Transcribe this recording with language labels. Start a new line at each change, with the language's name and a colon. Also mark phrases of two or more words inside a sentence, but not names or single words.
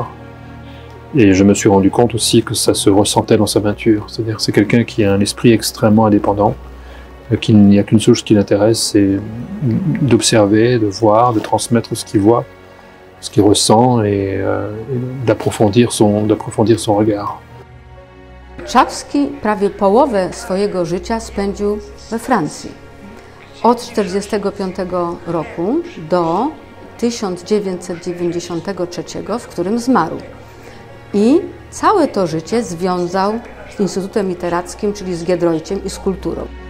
French: Et je me suis rendu compte aussi que ça se ressentait dans sa peinture. C'est-à-dire c'est quelqu'un qui a un esprit extrêmement indépendant, qu'il n'y a qu'une chose qui l'intéresse, c'est d'observer, de voir, de transmettre ce qu'il voit, ce qu'il ressent, et d'approfondir son regard.
Polish: Czapski prawie połowę swojego życia spędził we Francji. Od 1945 roku do 1993, w którym zmarł. I całe to życie związał z Instytutem Literackim, czyli z Giedroyciem i z kulturą.